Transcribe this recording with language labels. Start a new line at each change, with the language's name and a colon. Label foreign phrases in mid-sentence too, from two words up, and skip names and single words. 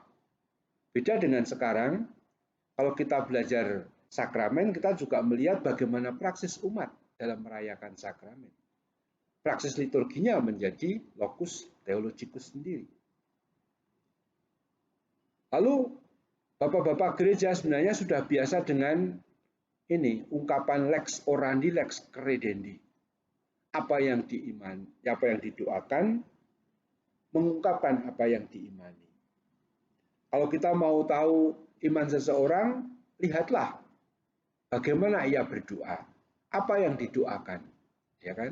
Indonesian: Beda dengan sekarang, kalau kita belajar sakramen, kita juga melihat bagaimana praksis umat dalam merayakan sakramen. Praksis liturginya menjadi
Latin: locus theologicus
Indonesian: sendiri. Lalu bapak-bapak gereja sebenarnya sudah biasa dengan ini ungkapan
Latin: lex orandi, lex credendi.
Indonesian: Apa yang diimani, apa yang didoakan, mengungkapkan apa yang diimani. Kalau kita mau tahu iman seseorang, lihatlah bagaimana ia berdoa, apa yang didoakan, ya kan?